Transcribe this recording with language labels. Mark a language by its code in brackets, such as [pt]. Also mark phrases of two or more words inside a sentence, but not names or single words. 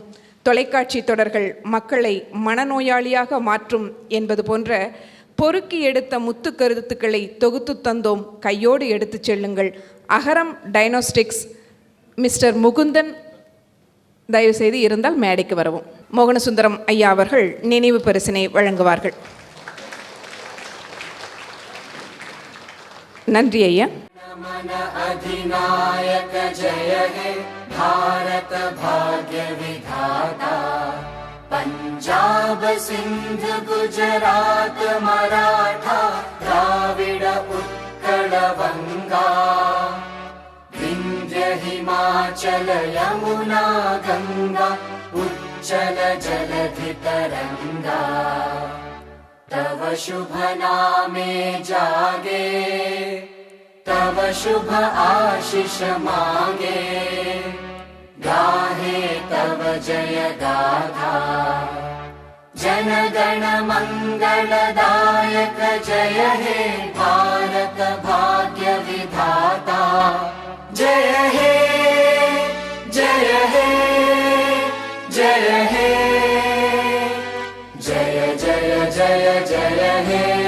[ta] தொலைக்காட்சி தொடர்கள் மக்களை மனநோயாளியாக மாற்றும் என்பது போன்ற பொறுக்கி எடுத்த முத்து கருத்துக்களை தொகுத்து தந்தோம், கையோடு எடுத்து செல்லுங்கள். அகரம் டைனோஸ்டிக்ஸ் மிஸ்டர் முகுந்தன் தயவுசெய்து இருந்தால் மேடைக்கு வரவும். மோகனசுந்தரம் ஐயா அவர்கள் நினைவு பரிசினை வழங்குவார்கள். நன்றி ஐயா. [hi] अधिनायक जय हे भारत भाग्य विधाता, पंजाब सिंध गुजरात मराठा द्राविड उत्कल बंगा, विंध्य हिमाचल यमुना गंगा उच्चल जलधि तरंगा, तव शुभ नामे जागे तव शुभ आशीष मांगे, गाहे तव जय गाथा, जन गण मंगलदायक जय हे भारत भाग्य विधाता, जय हे जय हे जय हे जय जय जय जय हे